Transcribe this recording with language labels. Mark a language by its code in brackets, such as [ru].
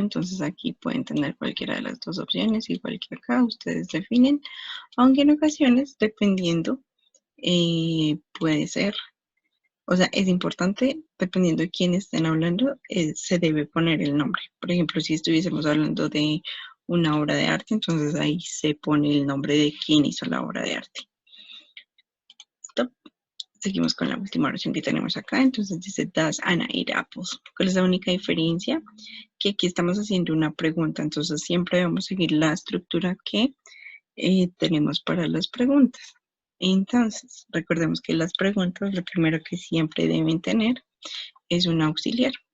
[es] Entonces aquí pueden tener cualquiera de las dos opciones, igual que acá, ustedes definen, aunque en ocasiones, dependiendo, puede ser, o sea, es importante, dependiendo de quién estén hablando, se debe poner el nombre. Por ejemplo, si estuviésemos hablando de una obra de arte, entonces ahí se pone el nombre de quién hizo la obra de arte. ¿Listo? Seguimos con la última oración que tenemos acá. Entonces dice, [en] does Anna eat apples? [es] ¿Cuál es la única diferencia? Que aquí estamos haciendo una pregunta. Entonces siempre vamos a seguir la estructura que tenemos para las preguntas. Entonces, recordemos que las preguntas, lo primero que siempre deben tener es un auxiliar.